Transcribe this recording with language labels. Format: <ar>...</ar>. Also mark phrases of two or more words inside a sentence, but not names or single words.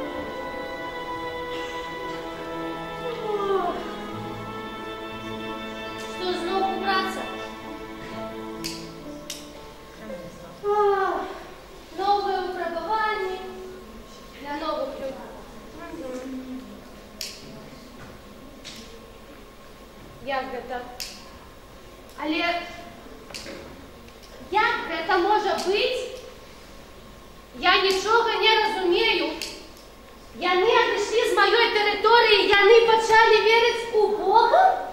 <ru>Что, снова убраться? Новое выпробование для новых людей.</ru> <be>Як гэта? Але як гэта можа быць? Я нічога не разумею. Яны адышлі з маёй тэрыторыі, яны пачалі верыць у Бога?</be>